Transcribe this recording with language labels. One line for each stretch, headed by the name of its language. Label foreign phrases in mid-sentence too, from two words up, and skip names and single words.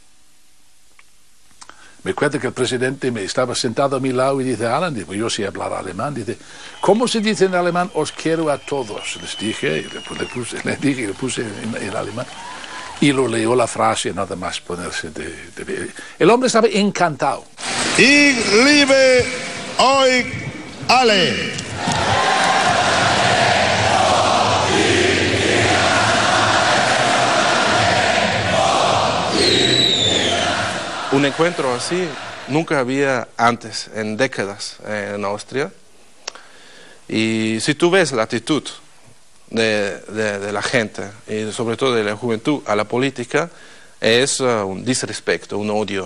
Spanish: Me acuerdo que el presidente me estaba sentado a mi lado y dice: Alan, digo, yo sé hablar alemán. Dice: ¿cómo se dice en alemán os quiero a todos? Les dije, y le puse en alemán. Y lo leyó la frase, nada más ponerse de pie. El hombre estaba encantado.
German: Ich liebe euch alle.
Spanish: Un encuentro así nunca había antes, en décadas, en Austria. Y si tú ves la actitud de la gente, y sobre todo de la juventud, a la política, es un disrespecto, un odio.